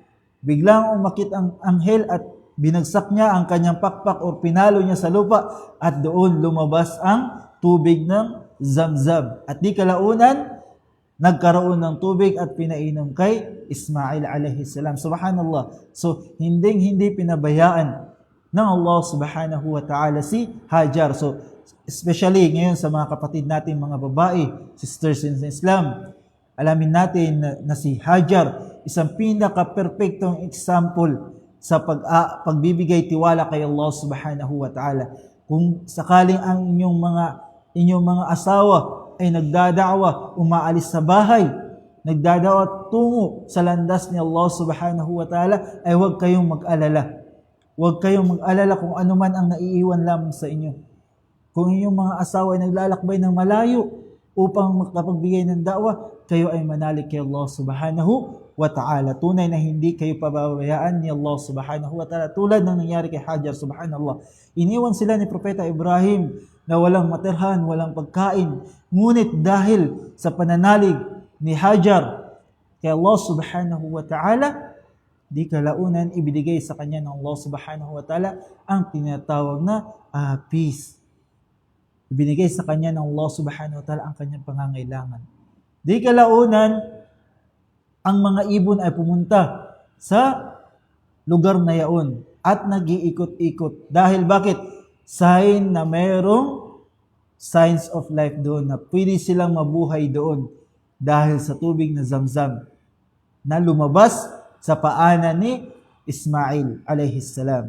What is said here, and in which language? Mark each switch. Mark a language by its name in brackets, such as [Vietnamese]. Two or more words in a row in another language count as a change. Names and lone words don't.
[Filipino] Biglang umakit ang anghel at binagsak niya ang kanyang pakpak o pinalo niya sa lupa at doon lumabas ang tubig ng Zamzam. At di kalaunan, nagkaroon ng tubig at pinainom kay Ismail alayhisalam. Subhanallah. So hindi pinabayaan ng Allah [Arabic] subhanahu wa ta'ala [Filipino] si Hajar. [English] So especially [Filipino] ngayon sa mga kapatid natin mga babae, [English] sisters in Islam, [Filipino] alamin natin na si Hajar isang pinaka-perfectong example sa pagbibigay tiwala kay Allah [Arabic] subhanahu wa ta'ala. [Filipino] Kung sakaling ang inyong mga asawa ay nagdada'wa, umaalis sa bahay, nagdada'wa tungo sa landas ni Allah [Arabic] subhanahu wa ta'ala, [Filipino] ay huwag kayong mag-alala. Huwag kayong mag-alala kung ano man ang naiiwan lamang sa inyo. Kung inyong mga asawa ay naglalakbay ng malayo upang makapagbigay ng da'wa, kayo ay manalig kay Allah [Arabic] subhanahu wa ta'ala. [Filipino] Tunay na hindi kayo pababayaan ni Allah [Arabic] subhanahu wa ta'ala. [Filipino] Tulad ng nangyari kay Hajar, subhanallah. Iniwan sila ni Propeta Ibrahim na walang matirhan, walang pagkain. Ngunit dahil sa pananalig ni Hajar kay Allah [Arabic] subhanahu wa ta'ala, [Filipino] di kalaunan ibinigay sa kanya ng Allah [Arabic] subhanahu wa ta'ala [Filipino] ang tinatawag na peace. Ibinigay sa kanya ng Allah [Arabic] subhanahu wa ta'ala [Filipino] ang kanyang pangangailangan. Di kalaunan, ang mga ibon ay pumunta sa lugar na yaon at nag-iikot-ikot. Dahil bakit? Sign na mayroong [English] signs of life [Filipino] doon, na pwede silang mabuhay doon dahil sa tubig na Zamzam na lumabas sa paanan ni Ismail alayhisalam.